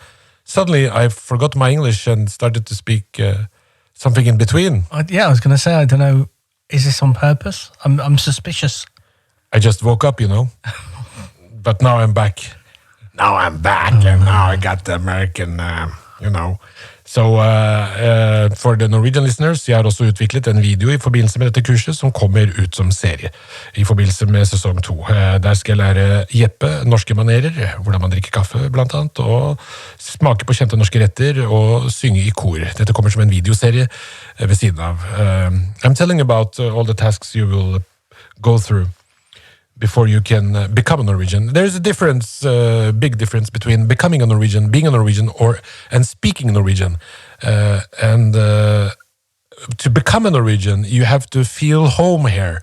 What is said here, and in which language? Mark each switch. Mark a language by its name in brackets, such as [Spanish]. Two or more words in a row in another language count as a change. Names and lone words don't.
[English] Suddenly, I forgot my English and started to speak something in between. I was going to say, I don't know, is this on purpose? I'm suspicious. I just woke up, you know. But now I'm back. And now I got the American, you know. So for the Norwegian listeners, [Norwegian] jeg har også utviklet en video i forbindelse med dette kurset som kommer ut som serie i forbindelse med sesong 2. Der skal jeg lære Jeppe norske manerer, hvordan man drikker kaffe blant annet, og smake på kjente norske retter og synge i kor. Dette kommer som en videoserie ved siden av. [English] I'm telling about all the tasks you will go through before you can become a Norwegian. There's a difference, big difference between becoming a Norwegian, being a Norwegian, and speaking Norwegian. To become a Norwegian, you have to feel home here.